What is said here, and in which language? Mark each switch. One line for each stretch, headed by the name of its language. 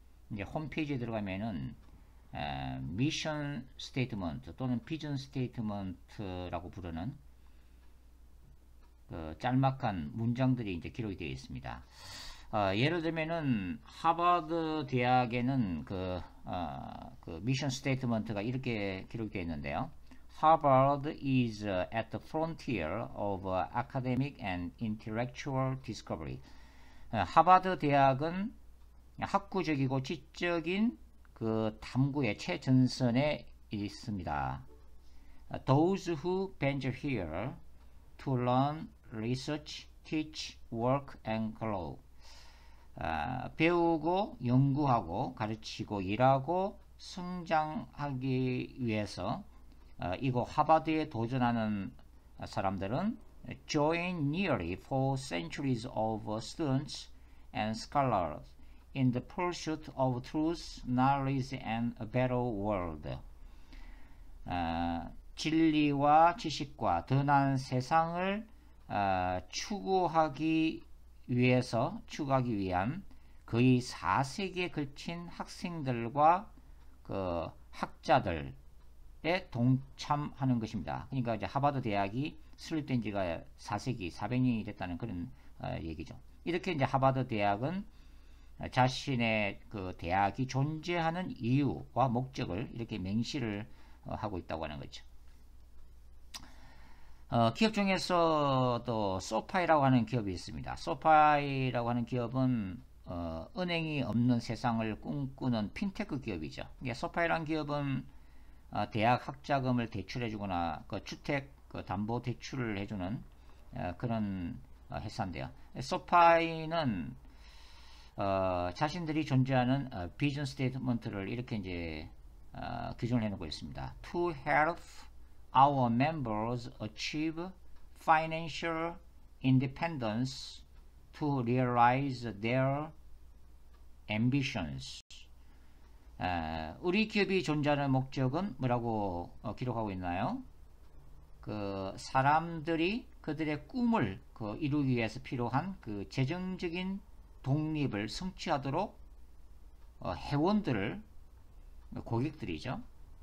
Korean: 이제 홈페이지에 들어가면은 미션 스테이트먼트 또는 비전 스테이트먼트라고 부르는 그 짤막한 문장들이 이제 기록이 되어 있습니다. 예를 들면은 하버드 대학에는 그 미션 스테이트먼트가 이렇게 기록되어 있는데요.
English: Harvard is at the frontier of academic and intellectual discovery.
Korean: 하버드 대학은 학구적이고 지적인 그 탐구의 최전선에 있습니다.
English: Those who venture here to learn, research, teach, work and grow.
Korean: 배우고 연구하고 가르치고 일하고 성장하기 위해서 이곳 하버드에 도전하는 사람들은
English: join nearly 4 centuries of students and scholars in the pursuit of truth, knowledge and a better world.
Korean: 진리와 지식과 더 나은 세상을 추구하기 위한 거의 4세기에 걸친 학생들과 그 학자들 동참하는 것입니다. 그러니까 이제 하버드 대학이 설립된 지가 4세기 400년이 됐다는 그런 얘기죠. 이렇게 이제 하버드 대학은 자신의 그 대학이 존재하는 이유와 목적을 이렇게 맹시를 하고 있다고 하는 거죠. 기업 중에서도 소파이라고 하는 기업이 있습니다. 소파이라고 하는 기업은 은행이 없는 세상을 꿈꾸는 핀테크 기업이죠. 소파이라는 기업은 대학 학자금을 대출해주거나 그 주택 그 담보 대출을 해주는 그런 회사인데요. 소파이는 자신들이 존재하는 비전 스테이트먼트를 이렇게 이제 규정을 해놓고 있습니다.
English: To help our members achieve financial independence to realize their ambitions.
Korean: 우리 기업이 존재하는 목적은 뭐라고 기록하고 있나요? 그 사람들이 그들의 꿈을 이루기 위해서 필요한 그 재정적인 독립을 성취하도록 회원들을 고객들이죠.